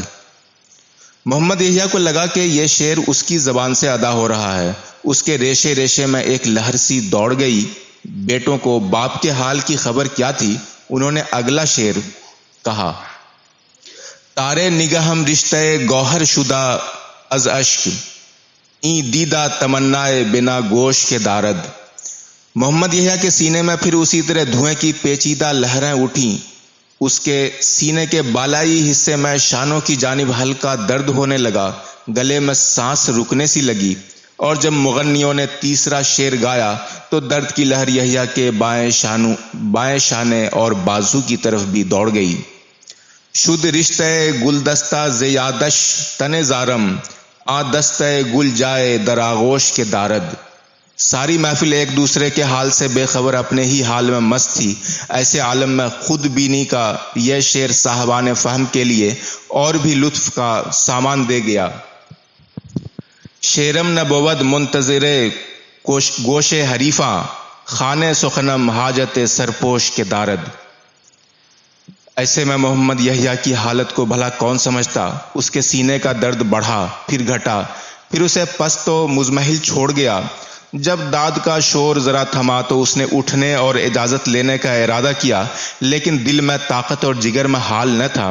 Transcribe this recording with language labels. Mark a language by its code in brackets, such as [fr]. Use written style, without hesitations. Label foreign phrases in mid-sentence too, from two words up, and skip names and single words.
[ur] محمد یحییٰ کو لگا کہ یہ شعر اس کی زبان سے ادا ہو رہا ہے۔ اس کے ریشے ریشے میں ایک لہر سی دوڑ گئی۔ بیٹوں کو باپ کے حال کی خبر کیا تھی؟ انہوں نے اگلا شعر کہا، [fa] تارے نگہم رشتہ گوہر شدہ از اشک، این دیدہ تمنائے بنا گوش کے دارد۔ [ur] محمد یحییٰ کے سینے میں پھر اسی طرح دھوئیں کی پیچیدہ لہریں اٹھیں۔ اس کے سینے کے بالائی حصے میں شانوں کی جانب ہلکا درد ہونے لگا، گلے میں سانس رکنے سی لگی، اور جب مغنیوں نے تیسرا شعر گایا تو درد کی لہر یحییٰ کے بائیں شانے اور بازو کی طرف بھی دوڑ گئی۔ [fa] شد رشتہ گلدستہ زیادش تن زارم، آ دستہ گل جائے در آغوش کے دارد۔ [ur] ساری محفل ایک دوسرے کے حال سے بے خبر اپنے ہی حال میں مست تھی۔ ایسے عالم میں خود بینی کا یہ شعر صاحبان فہم کے لیے اور بھی لطف کا سامان دے گیا۔ [fa] شعرم نہ بود منتظر گوش حریفاں، خانے سخنم حاجت سرپوش کے دارد۔ [ur] ایسے میں محمد یحییٰ کی حالت کو بھلا کون سمجھتا؟ اس کے سینے کا درد بڑھا، پھر گھٹا، پھر اسے پست و مزمحل چھوڑ گیا۔ جب داد کا شور ذرا تھما تو اس نے اٹھنے اور اجازت لینے کا ارادہ کیا، لیکن دل میں طاقت اور جگر میں حال نہ تھا۔